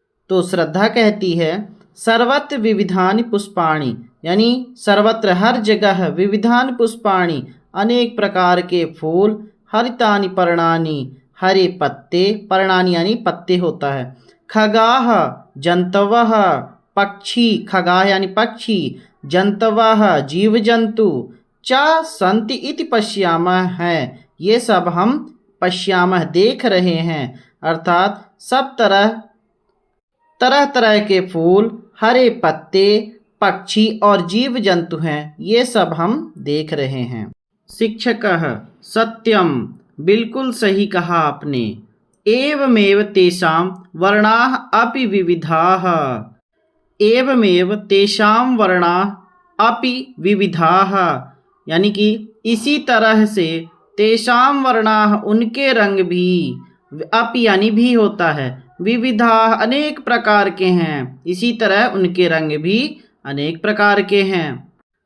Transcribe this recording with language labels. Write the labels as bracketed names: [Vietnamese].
[Hindi] तो श्रद्धा कहती है [Sanskrit] सर्वत्र विविधानि पुष्पाणि, [Hindi] यानी सर्वत्र हर जगह, विविधानि पुष्पाणि अनेक प्रकार के फूल, हरितानि पर्णानि हरे पत्ते, पर्णानि यानी पत्ते होता है, खगाः जंतवः पक्षी, खगाः यानी पक्षी, जंतवः जीव जंतु, [Sanskrit] च सन्ति इति पश्यामः [Hindi] है, ये सब हम पश्यामः देख रहे हैं, अर्थात सब तरह तरह के फूल, हरे पत्ते, पक्षी और जीव जंतु हैं, ये सब हम देख रहे हैं। शिक्षकः सत्यम, बिल्कुल सही कहा आपने। [Sanskrit] एवमेव तेषां वर्णाः अपि विविधाः। एवमेव तेषां वर्णाः अपि विविधाः, [Hindi] यानी कि इसी तरह से तेषां वर्णाः उनके रंग भी, अपि यानी भी होता है, विविधाः अनेक प्रकार के हैं, इसी तरह उनके रंग भी अनेक प्रकार के हैं।